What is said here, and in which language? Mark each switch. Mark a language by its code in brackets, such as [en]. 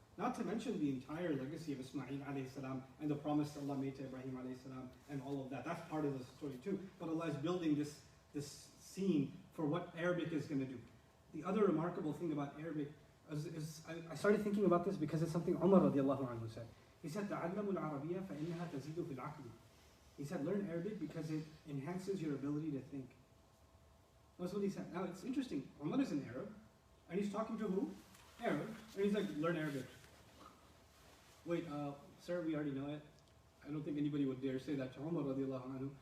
[en] Not to mention the entire legacy of Ismail alayhi salam and the promise Allah made to Ibrahim alayhi salam and all of that. That's part of the story too. But Allah is building this scene for what Arabic is going to do. The other remarkable thing about Arabic is I started thinking about this because it's something Umar radiallahu anhu said. He said, [ar] تَعَلَّمُوا الْعَرَبِيَّةَ فَإِنَّهَا تَزِيدُ فِي الْعَقْلِ. [en] He said, learn Arabic because it enhances your ability to think. That's what he said. Now it's interesting. Umar is an Arab, and he's talking to who? Arab. And he's like, learn Arabic. Wait, sir, we already know it. I don't think anybody would dare say that to Umar radiallahu anhu.